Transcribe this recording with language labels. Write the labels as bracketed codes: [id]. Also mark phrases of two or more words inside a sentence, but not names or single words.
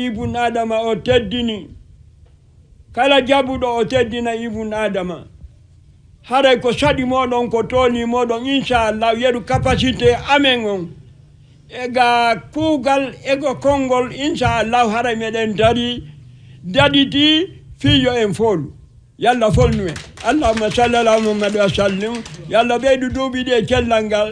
[ff] ibun adama o teddini kala jabuɗo o teddina ibun adama haray ko saɗi moɗon ko tooli moɗon inchallah yeru capacité amen on ega kuugal ego konngol inchallah haray meɗen daɗiti fiyo en foolu yalla folnu en [ar] اللهم صل على محمد وسلم [ff] yalla ɓeydu duuɓiɗi e cellal ngal